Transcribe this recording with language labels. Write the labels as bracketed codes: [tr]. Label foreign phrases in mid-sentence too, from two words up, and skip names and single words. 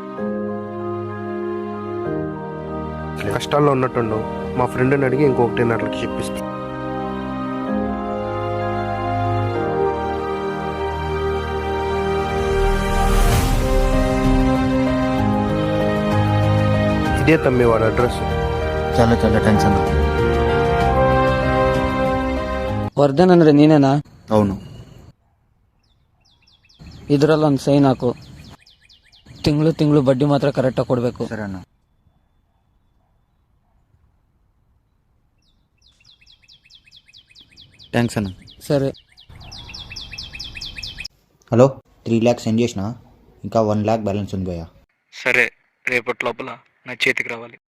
[te] కష్టాల్లో ఉన్నట్టుండవు, మా ఫ్రెండ్ని అడిగి ఇంకో 1.5 లక్షలు చెప్పిస్తా. ఇదే తమ్మి వాడు అడ్రస్. చాలా చాలా థ్యాంక్స్ అన్న. [kn] ವರ್ಧನ್ ಅಂದ್ರೆ ನೀನೇನಾ? [te] అవును. [kn] ಇದರಲ್ಲೊಂದು ಸೈನ್ ಹಾಕು. ತಿಂಗಳು ಬಡ್ಡಿ ಮಾತ್ರ ಕರೆಕ್ಟಾಗಿ ಕೊಡಬೇಕು. [te] సరే అన్న. థ్యాంక్స్ అన్న. సరే. హలో, 3 lakhs సెండ్ చేసిన, ఇంకా 1 lakh బ్యాలెన్స్ ఉంది భయ్యా. సరే, రేపటి లోపల నా చేతికి రావాలి.